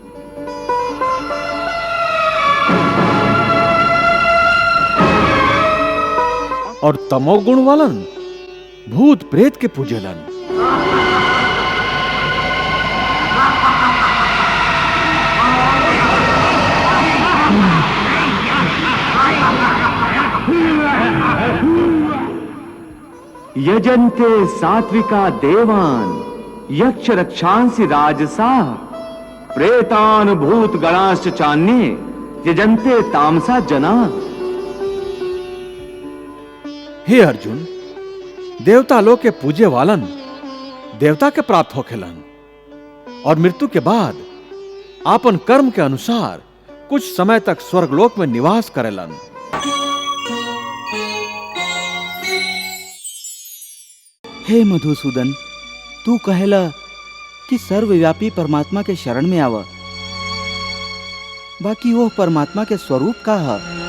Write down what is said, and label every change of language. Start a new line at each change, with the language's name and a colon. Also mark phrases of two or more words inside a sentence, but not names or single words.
Bhojpuri: और तमोगुण वालन भूत प्रेत के पूजेलन।
Sanskrit: यजन्ते सात्विका देवान यक्ष रक्षांसि राजसा प्रेतान भूत गणाश्च चान्ये यजन्ते तामसा जना।
Bhojpuri: हे अर्जुन, देवता लोग के पूजे वालन देवता के प्राप्त होखेलन और मृत्यु के बाद आपन कर्म के अनुसार कुछ समय तक स्वर्गलोक में निवास करेलन। हे मधुसूदन, तू कहेला कि सर्वव्यापी परमात्मा के शरण में आवा, बाकी वो परमात्मा के स्वरूप का है?